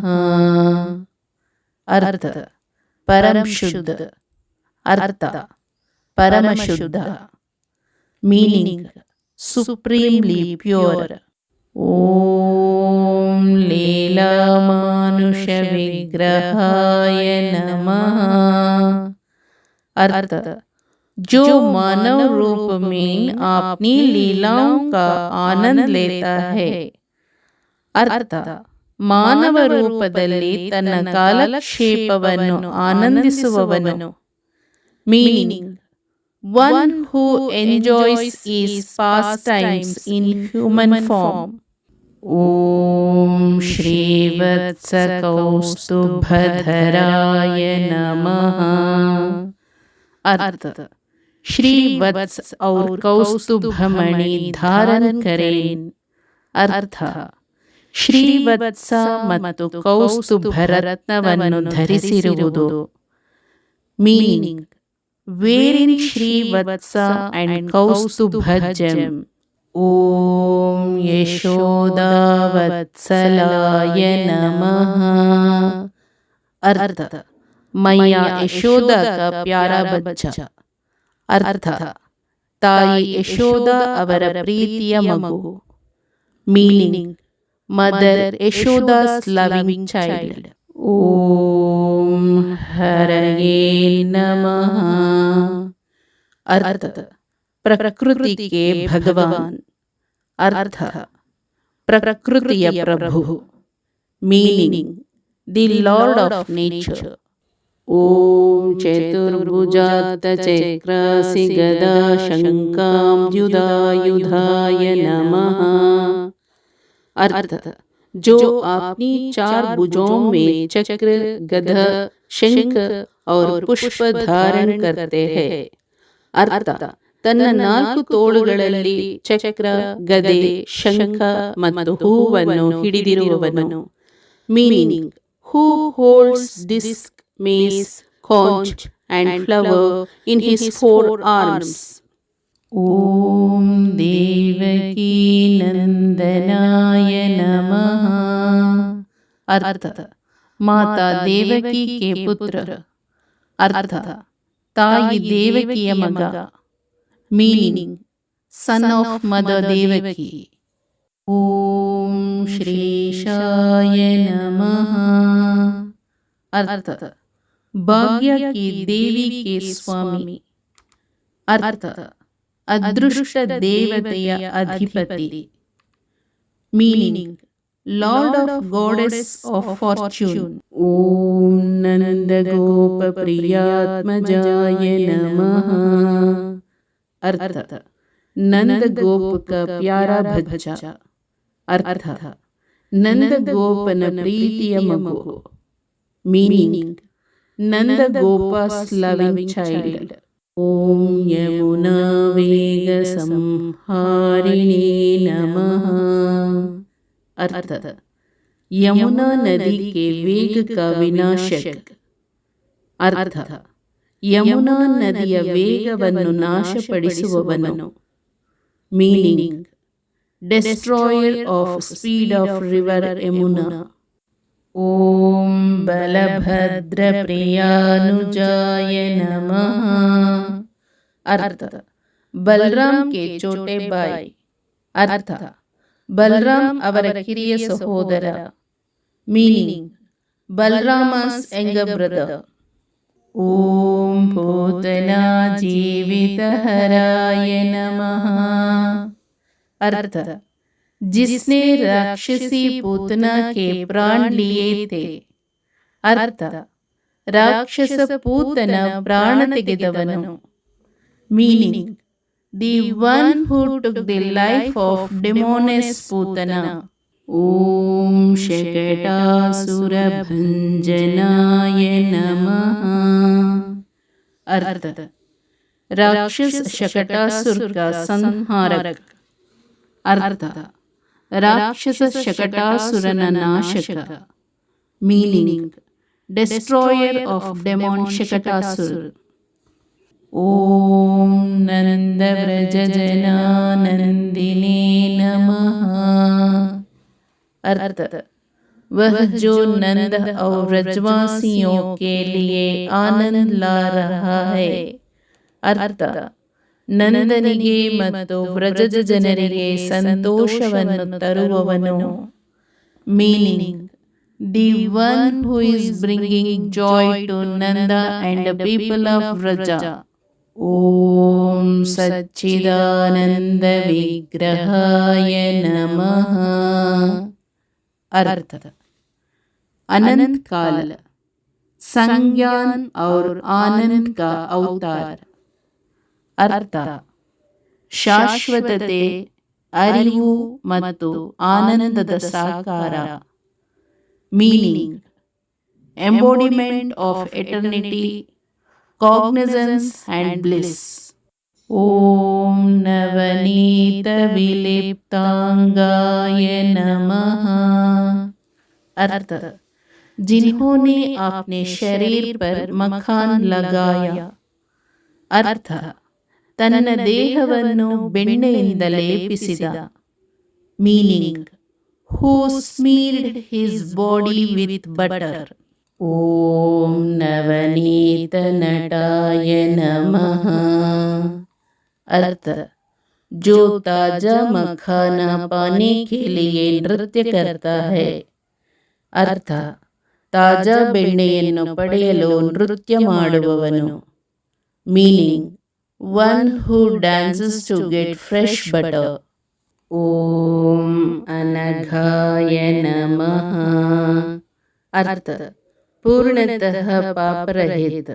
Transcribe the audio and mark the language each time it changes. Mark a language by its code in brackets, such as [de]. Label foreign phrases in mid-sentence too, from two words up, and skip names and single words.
[hi] अर्थ: परम शुद्ध. [kn] ಅರ್ಥ: ಪರಮಶುದ್ಧ. [en] Meaning: supremely pure. [sa] ಓಂ ಲೀಲಾಮಾನುಷ ವಿಗ್ರಹಾಯ ನಮಃ. [hi] अर्थ जो मानव रूप में अपनी लीलाओं का आनंद लेता है. [kn] अर्थ ಮಾನವ ರೂಪದಲ್ಲಿ ತನ್ನ ಕಾಲಕ್ಷೇಪವನ್ನು ಆನಂದಿಸುವವನು. [en] Meaning: one who enjoys his pastimes in human form. [sa] ಓಂ ಶ್ರೀವತ್ಸ ಕೌಸ್ತುಭಧರಾಯ ನಮಃ. [hi] अर्थ श्री वत्स और कौस्तुभमणि धारण करें. [kn] अर्थ ಶ್ರೀವತ್ಸ ಮತ್ತು ಕೌಸ್ತುಭ ರತ್ನವನ್ನು ಧರಿಸಿರುವುದು. [en] Meaning: wearing Shrivatsa and Kaustubha gem. [sa] ಓಂ ಯಶೋದಾವತ್ಸಲಾಯ ನಮಃ. [hi] अर्थ मैया यशोदा का प्यारा बच्चा. [kn] अर्थ ತಾಯಿ ಯಶೋದಾ ಅವರ ಪ್ರೀತಿಯ ಮಗು. [en] Meaning: mother Yashoda's loving child. [sa] ಓಂ ಹರಯೇ ನಮಃ. [hi] अर्थ प्रकृति के भगवान. [kn] अर्थ ಪ್ರಕೃತಿಯ ಪ್ರಭು. [en] Meaning: the Lord of nature. [sa] ಓಂ ಚತುರ್ಭುಜಾತ ಚಕ್ರಾಸಿ ಗದಾ ಶಂಕಾಂಬ್ಯುಧಾಯುಧಾಯ ನಮಃ. [hi] अर्थ जो अपनी चार भुजों में चक्र, गदा, शंख और पुष्प धारण करते हैं. [kn] अर्थ ತನ್ನ ನಾಲ್ಕು ತೋಳುಗಳಲ್ಲಿ ಚಕ್ರ, ಗದೆ, ಶಂಖ ಮತ್ತು ಹೂವನ್ನು ಹಿಡಿದಿರುವವನು. [en] Meaning: who holds disc, mace, conch and flower in his four arms. [sa] ಓಂ ದೇವಕೀ ನಂದನಾಯ ನಮಃ. [hi] अर्थ माता देवकी के पुत्र. [kn] अर्थ ತಾಯಿ ದೇವಕಿಯ ಮಗ. [en] Meaning: son of mother Devaki. [sa] ಓಂ ಶ್ರೀಶಾಯ ನಮಃ. [hi] अर्थ भाग्य की देवी के स्वामी. [kn] अर्थ ಅದೃಷ್ಟ ದೇವತೆಯ ಅಧಿಪತಿ. [en] ಮೀನಿಂಗ್: Lord of Goddess of Fortune. [sa] Om Nanda Gopa Priyatmajaya Namaha. [hi] अर्थ नंद गोप का प्यारा बच्चा. [kn] अर्थ ನಂದ ಗೋಪನ ಪ್ರೀತಿಯ ಮಗು. [en] Meaning Nanda Gopa's loving child. [sa] Om Yamuna Vega Samharini Namaha. [hi] अर्थ यमुना नदी के वेग का विनाशक. [kn] अर्थ ಯಮುನಾ ನದಿಯ ವೇಗವನ್ನು ನಾಶಪಡಿಸುವವನು. [en] Meaning destroyer of speed of river Yamuna. [sa] ಓಂ ಬಲಭದ್ರ ಪ್ರಿಯಾನುಜಾಯ ನಮಃ. [hi] अर्थ बलराम के छोटे भाई. [kn] अर्थ ಬಲರಾಮ್ ಅವರ ಕಿರಿಯ ಸಹೋದರ. [en] Meaning Balarama's younger brother. [sa] ಓಂ ಪೂತನಾ जीवितहराय नमः. [hi] अर्थ जिसने राक्षसी पूतना के प्राण लिए थे. [kn] अर्थ ರಾಕ್ಷಸ ಪೂತನ ಪ್ರಾಣ ತೆಗೆದವನು. [en] Meaning the one who took the life of demoness Putana. [sa] ಓಂ ಶಕಟಾಸುರ ಭಂಜನಾಯ ನಮಃ. [hi] अर्थ राक्षस शकटासुर का संहारक. [kn] अर्थ ರಾಕ್ಷಸ ಶಕಟಾಸುರನ ನಾಶಕ. [en] Meaning destroyer of demon Shakatasura. [sa] ಓಂ ನಂದ ವ್ರಜ ಜನಾನಂದಿನೇ ನಮಃ. [hi] अर्थ वह जो नंद और व्रजवासियों के लिए आनंद ला रहा है. [kn] अर्थ ನಂದನಿಗೆ ಮತ್ತು ವ್ರಜದ ಜನರಿಗೆ ಸಂತೋಷವನ್ನು ತರುವವನು. [en] Meaning the one who is bringing joy to Nanda and people of Vraja. [sa] ಓಂ ಸಚ್ಚಿದಾನಂದ ವಿಗ್ರಹಾಯ ನಮಃ. [hi] अर्थ अनंत काल संज्ञान और आनंद का अवतार. [kn] अर्थ ಶಾಶ್ವತತೆ, ಅರಿವು ಮತ್ತು ಆನಂದದ ಸಾಕಾರ. [en] Meaning embodiment of eternity, cognizance and bliss. [sa] ಓಂ ನವನೀತ ವಿಲಿಪ್ತಾಂಗಾಯ ನಮಃ. [hi] अर्थ जिन्होंने अपने शरीर पर मखान लगाया. [kn] अर्थ ತನ್ನ ದೇಹವನ್ನು ಬೆಣ್ಣೆಯಿಂದ ಲೇಪಿಸಿದ. [en] Meaning who smeared his body with butter. [sa] ಓಂ ನವನೀತ ನಟಾಯ ನಮಃ. [hi] अर्थ जो ताजा मखाना पाने के लिए नृत्य करता है. [kn] अर्थ ತಾಜಾ ಬೆಣ್ಣೆಯನ್ನು ಪಡೆಯಲು ನೃತ್ಯ ಮಾಡುವವನು. [en] Meaning one who dances to get fresh butter. [sa] ಓಂ ಅನಘಾಯ ನಮಃ. [hi] अर्थ पूर्णतः पापरहित.